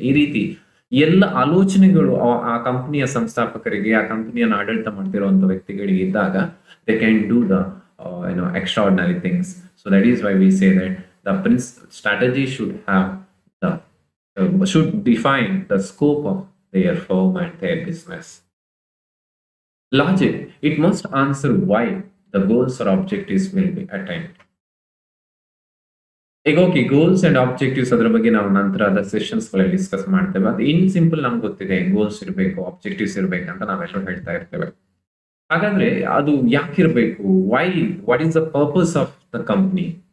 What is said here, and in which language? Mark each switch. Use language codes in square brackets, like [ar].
[kn] ಈ ರೀತಿ ಎಲ್ಲ ಆಲೋಚನೆಗಳು ಆ ಕಂಪನಿಯ ಸಂಸ್ಥಾಪಕರಿಗೆ, ಆ ಕಂಪನಿಯನ್ನು ಆಡಳಿತ ಮಾಡ್ತಿರುವಂತ ವ್ಯಕ್ತಿಗಳಿಗೆ ಇದ್ದಾಗ, [en] They can do the extraordinary things. So that is why we say that the strategy should have the should define the scope of their firm and their business. Logic, it must answer why the goals or objectives will be attained. [kn] ಈಗ okay, goals and objectives ಅದ್ರ ಬಗ್ಗೆ ನಾವು ನಂತರದ sessions ಗಳಲ್ಲಿ discuss ಮಾಡ್ತೇವೆ. ಅದು in simple ನಮ್ಗೆ ಗೊತ್ತಿದೆ, ಗೋಲ್ಸ್ ಇರಬೇಕು, ಆಬ್ಜೆಕ್ಟಿವ್ಸ್ ಇರಬೇಕಂತ ನಾವೆಲ್ಲರೂ ಹೇಳ್ತಾ ಇರ್ತೇವೆ. ಹಾಗಾದ್ರೆ ಅದು ಯಾಕಿರ್ಬೇಕು? [en] What is the purpose of the company?